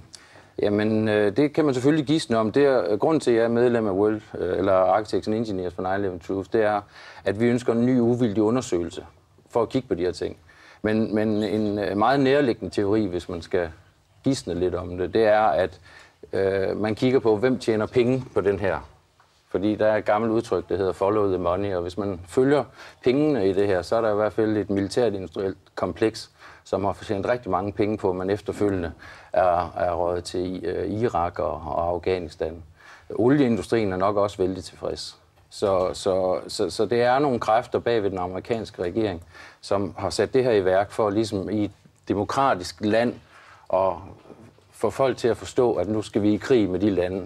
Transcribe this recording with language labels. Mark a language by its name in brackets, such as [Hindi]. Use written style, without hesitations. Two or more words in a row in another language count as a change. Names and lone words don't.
[Danish] Jamen, det kan man selvfølgelig gisne om. Grunden til, at jeg er medlem af eller Architects and Engineers for 9/11 Truth, det er, at vi ønsker en ny uvildig undersøgelse for at kigge på de her ting. Men en meget nærliggende teori, hvis man skal gisne lidt om det, det er, at man kigger på, hvem tjener penge på den her. Fordi der er et gammelt udtryk, der hedder [English] follow the money, [Danish] og hvis man følger pengene i det her, så er der i hvert fald et militært industrielt kompleks, som har fortjent rigtig mange penge på, men efterfølgende er røget til Irak og Afghanistan. Olieindustrien er nok også vældig tilfreds. Så det er nogle kræfter bag ved den amerikanske regering, som har sat det her i værk for ligesom i et demokratisk land og få folk til at forstå, at nu skal vi i krig med de lande.